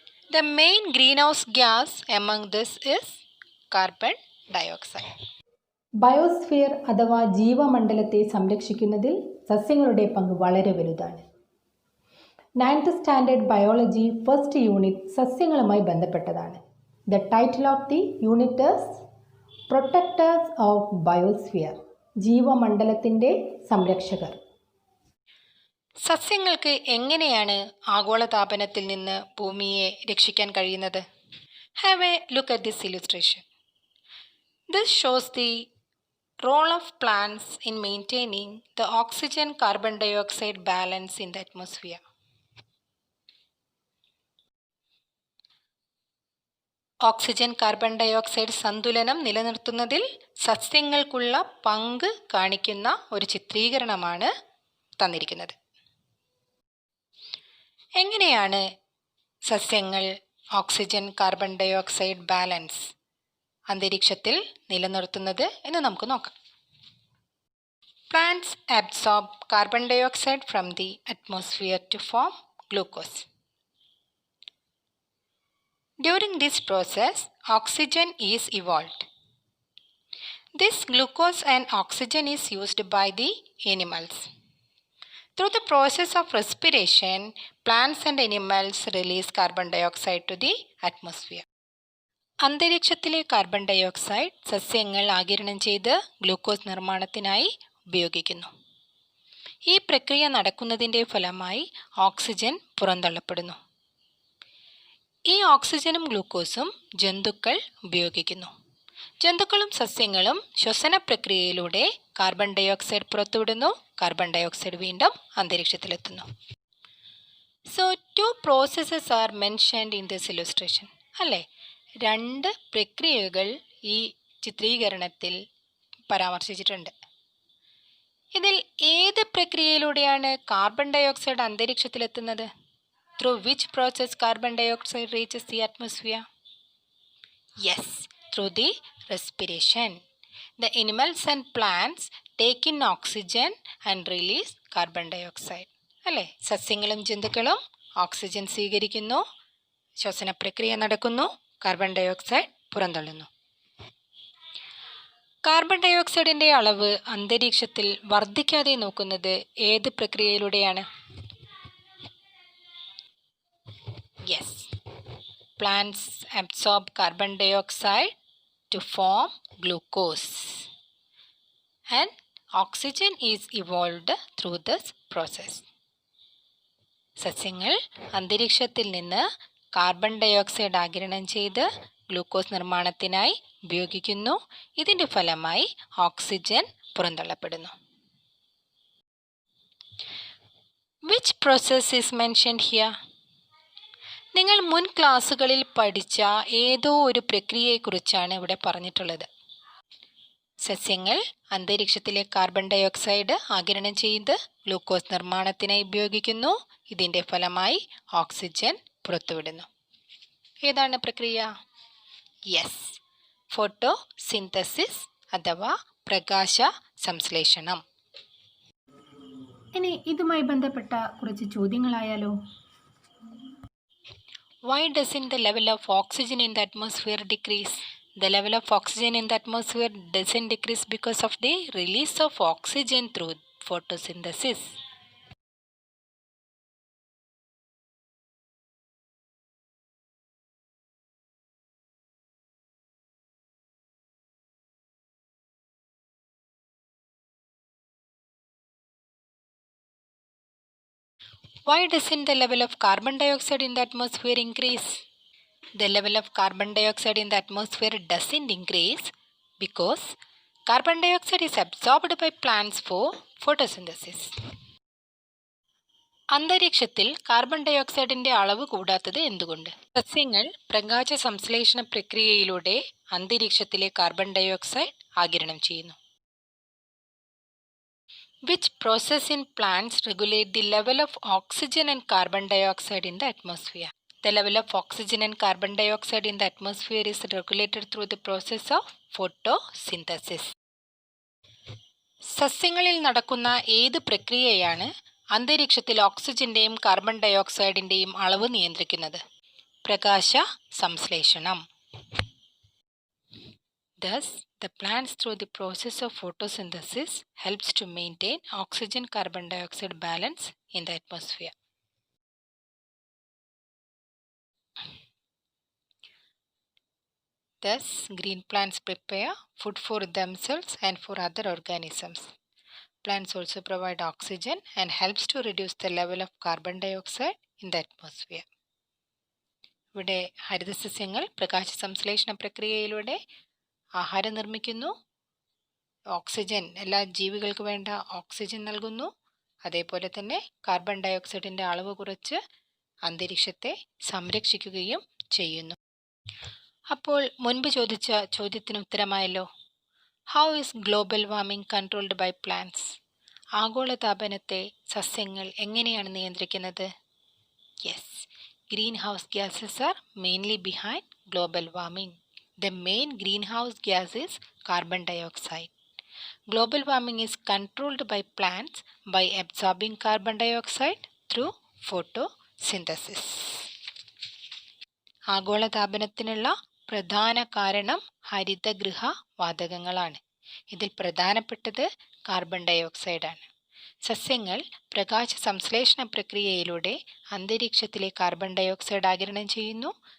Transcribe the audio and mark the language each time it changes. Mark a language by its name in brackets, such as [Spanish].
[English] The main greenhouse gas among this is carbon dioxide. [Malayalam] Biosphere അഥവാ ജീവമണ്ഡലത്തെ സംരക്ഷിക്കുന്നതിൽ സസ്യങ്ങളുടെ പങ്ക് വളരെ വലുതാണ്. 9th standard biology first unit സസ്യങ്ങളുമായി ബന്ധപ്പെട്ടതാണ്. [English] the title of the unit is protectors of biosphere, [Malayalam] ജീവമണ്ഡലത്തിൻ്റെ സംരക്ഷകർ. സസ്യങ്ങൾക്ക് എങ്ങനെയാണ് ആഗോളതാപനത്തിൽ നിന്ന് ഭൂമിയെ രക്ഷിക്കാൻ കഴിയുന്നത്? [English] Have a look at this illustration. This shows the role of plants in maintaining the oxygen-carbon dioxide balance in the atmosphere. [Malayalam] Oxygen carbon dioxide സന്തുലനം നിലനിർത്തുന്നതിൽ സസ്യങ്ങൾക്കുള്ള പങ്ക് കാണിക്കുന്ന ഒരു ചിത്രീകരണമാണ് തന്നിരിക്കുന്നത്. എങ്ങനെയാണ് സസ്യങ്ങൾ ഓക്സിജൻ കാർബൺ ഡയോക്സൈഡ് ബാലൻസ് അന്തരീക്ഷത്തിൽ നിലനിർത്തുന്നത് എന്ന് നമുക്ക് നോക്കാം. [English] Plants absorb carbon dioxide from the atmosphere to form glucose. During this process, oxygen is evolved. This glucose and oxygen is used by the animals. Through the process of respiration, plants and animals release carbon dioxide to the atmosphere. [Malayalam] അന്തരീക്ഷത്തിലെ carbon dioxide സസ്യങ്ങൾ ആഗിരണം ചെയ്ത് glucose നിർമ്മാണത്തിനായി ഉപയോഗിക്കുന്നു. ഈ പ്രക്രിയ നടക്കുന്നതിൻ്റെ ഫലമായി oxygen പുറന്തള്ളപ്പെടുന്നു. ഈ ഓക്സിജനും ഗ്ലൂക്കോസും ജന്തുക്കൾ ഉപയോഗിക്കുന്നു. ജന്തുക്കളും സസ്യങ്ങളും ശ്വസന പ്രക്രിയയിലൂടെ carbon dye oxide പുറത്തുവിടുന്നു. Carbon dye oxide വീണ്ടും അന്തരീക്ഷത്തിലെത്തുന്നു. [English] So 2 processes are mentioned in this illustration. [Malayalam] അല്ലേ, 2 പ്രക്രിയകൾ ഈ ചിത്രീകരണത്തിൽ പരാമർശിച്ചിട്ടുണ്ട്. ഇതിൽ ഏത് പ്രക്രിയയിലൂടെയാണ് carbon dye oxide അന്തരീക്ഷത്തിലെത്തുന്നത്? [English] Through which process carbon dioxide reaches the atmosphere? Yes, through the respiration. The animals and plants take in oxygen and release carbon dioxide. [Malayalam] അല്ലേ, സസ്യങ്ങളും ജന്തുക്കളും oxygen സ്വീകരിക്കുന്നു, ശ്വസന പ്രക്രിയ നടക്കുന്നു, carbon dye oxide പുറന്തള്ളുന്നു. Carbon dye ഓക്സൈഡിൻ്റെ അളവ് അന്തരീക്ഷത്തിൽ വർദ്ധിക്കാതെ നോക്കുന്നത് ഏത് പ്രക്രിയയിലൂടെയാണ്? [English] Yes, plants absorb carbon dioxide to form glucose and oxygen is evolved through this process. [Malayalam] സസ്യങ്ങൾ അന്തരീക്ഷത്തിൽ നിന്ന് കാർബൺ ഡൈ ഓക്സൈഡ് ആഗിരണം ചെയ്ത് ഗ്ലൂക്കോസ് നിർമ്മാണത്തിനായി ഉപയോഗിക്കുന്നു. ഇതിൻ്റെ ഫലമായി oxygen പുറന്തള്ളപ്പെടുന്നു. [English] Which process is mentioned here? [Malayalam] നിങ്ങൾ മുൻ ക്ലാസ്സുകളിൽ പഠിച്ച ഏതോ ഒരു പ്രക്രിയയെക്കുറിച്ചാണ് ഇവിടെ പറഞ്ഞിട്ടുള്ളത്. സസ്യങ്ങൾ അന്തരീക്ഷത്തിലെ കാർബൺ ഡൈ ഓക്സൈഡ് ആഗിരണം ചെയ്ത് ഗ്ലൂക്കോസ് നിർമ്മാണത്തിനായി ഉപയോഗിക്കുന്നു. ഇതിൻ്റെ ഫലമായി ഓക്സിജൻ പുറത്തുവിടുന്നു. ഏതാണ് പ്രക്രിയ? യെസ്, ഫോട്ടോസിന്തസിസ് അഥവാ പ്രകാശ സംശ്ലേഷണം. ഇനി ഇതുമായി ബന്ധപ്പെട്ട കുറച്ച് ചോദ്യങ്ങളായാലോ? [English] Why doesn't the level of oxygen in the atmosphere decrease? The level of oxygen in the atmosphere doesn't decrease because of the release of oxygen through photosynthesis. Why doesn't the level of carbon dioxide in the atmosphere increase? The level of carbon dioxide in the atmosphere doesn't increase because carbon dioxide is absorbed by plants for photosynthesis. [Malayalam] അന്തരീക്ഷത്തിൽ carbon dye ഓക്സൈഡിൻ്റെ അളവ് കൂടാത്തത് എന്തുകൊണ്ട്? സസ്യങ്ങൾ പ്രകാശ സംശ്ലേഷണ പ്രക്രിയയിലൂടെ അന്തരീക്ഷത്തിലെ carbon dye oxide ആഗിരണം ചെയ്യുന്നു. [English] Which process in plants regulate the level of oxygen and carbon dioxide in the atmosphere? The level of oxygen and carbon dioxide in the atmosphere is regulated through the process of photosynthesis. [Malayalam] സസ്യങ്ങളിൽ നടക്കുന്ന ഏത് പ്രക്രിയയാണ് അന്തരീക്ഷത്തിൽ ഓക്സിജന്റെയും carbon dye ഓക്സൈഡിന്റെയും അളവ് നിയന്ത്രിക്കുന്നത്? പ്രകാശ സംശ്ലേഷണം. [English] Thus, the plants through the process of photosynthesis helps to maintain oxygen-carbon dioxide balance in the atmosphere. Thus, green plants prepare food for themselves and for other organisms. Plants also provide oxygen and helps to reduce the level of carbon dioxide in the atmosphere. [Malayalam] ഇവിടെ ഹരിതസസ്യങ്ങൾ പ്രകാശ സംശ്ലേഷണ പ്രക്രിയയിലൂടെ ആഹാരം നിർമ്മിക്കുന്നു, oxygen എല്ലാ ജീവികൾക്ക് വേണ്ട oxygen നൽകുന്നു, അതേപോലെ തന്നെ കാർബൺ ഡൈ ഓക്സൈഡിൻ്റെ അളവ് കുറച്ച് അന്തരീക്ഷത്തെ സംരക്ഷിക്കുകയും ചെയ്യുന്നു. അപ്പോൾ മുൻപ് ചോദിച്ച ചോദ്യത്തിന് ഉത്തരമായല്ലോ. [English] How is global warming controlled by plants? [Malayalam] ആഗോളതാപനത്തെ സസ്യങ്ങൾ എങ്ങനെയാണ് നിയന്ത്രിക്കുന്നത്? [English] Yes, greenhouse gases are mainly behind global warming. The main greenhouse gas is carbon dioxide. Global warming is controlled by plants by absorbing carbon dioxide through photosynthesis. [Malayalam] ആഗോളതാപനത്തിനുള്ള പ്രധാന കാരണം ഹരിതഗൃഹ വാതകങ്ങളാണ്. ഇതിൽ പ്രധാനപ്പെട്ടത് carbon dye ഓക്സൈഡാണ്. സസ്യങ്ങൾ പ്രകാശ സംശ്ലേഷണ പ്രക്രിയയിലൂടെ അന്തരീക്ഷത്തിലെ കാർബൺ ഡൈ ഓക്സൈഡ് ആഗിരണം ചെയ്യുന്നു.